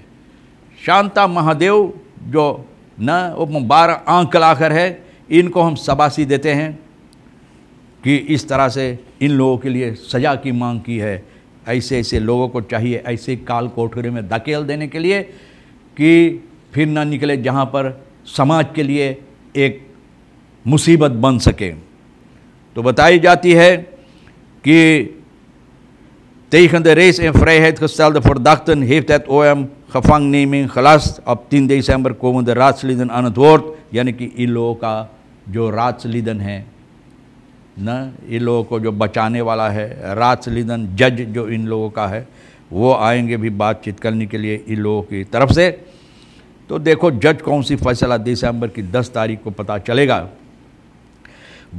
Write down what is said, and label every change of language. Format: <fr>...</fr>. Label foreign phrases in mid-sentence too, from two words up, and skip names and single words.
<hns>शांता महादेव जो न वो 12 आंक लाकर है, इनको हम शाबाशी देते हैं कि इस तरह से इन लोगों के लिए सज़ा की मांग की है। ऐसे ऐसे लोगों को चाहिए ऐसे काल कोठरी में धकेल देने के लिए कि फिर ना निकले, जहाँ पर समाज के लिए एक मुसीबत बन सके। तो बताई जाती है कि</hns> <nl>tegen de reis in vrijheid gestelde verdachten heeft het OM gevangenneming gelast। op 10 december komen de raadsleden aan het woord,</nl> <hns>यानी कि इन लोगों का जो राजलिदन है न, इन लोगों को जो बचाने वाला है राजलिदन जज जो इन लोगों का है, वो आएंगे भी बातचीत करने के लिए इन लोगों की तरफ से। तो देखो जज कौन सी फैसला दिसंबर की 10 तारीख को पता चलेगा।</hns>